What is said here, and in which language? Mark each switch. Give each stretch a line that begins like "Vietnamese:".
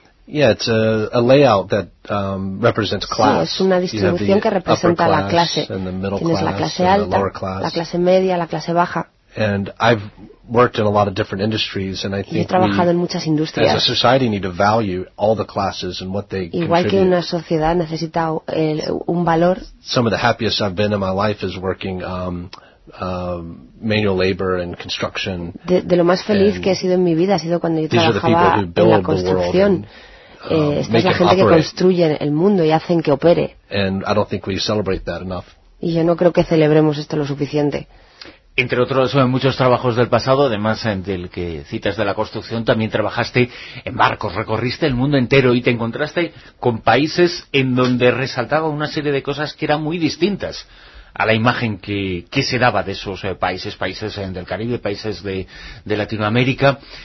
English: Yeah, it's a layout that represents class.
Spanish: Sí, es una distribución que representa la clase. Tienes la clase alta, la clase media, la clase baja.
English: And I've worked in a lot of different industries, and I think we, as a society, need to value all the classes and what they
Spanish: igual
English: contribute.
Spanish: Que una sociedad necesita un valor.
English: Some of the happiest I've been in my life is working manual labor and construction.
Spanish: De lo más feliz que he sido en mi vida ha sido cuando yo trabajaba en la construcción. Esta es la gente que construye el mundo y hacen que opere.
English: And I don't think we celebrate that enough.
Spanish: Y yo no creo que celebremos esto lo suficiente. Entre otros muchos trabajos del pasado, además del que citas de la construcción, también trabajaste en barcos, recorriste el mundo entero y te encontraste con países en donde resaltaba una serie de cosas que eran muy distintas a la imagen que se daba de esos países del Caribe, países de Latinoamérica.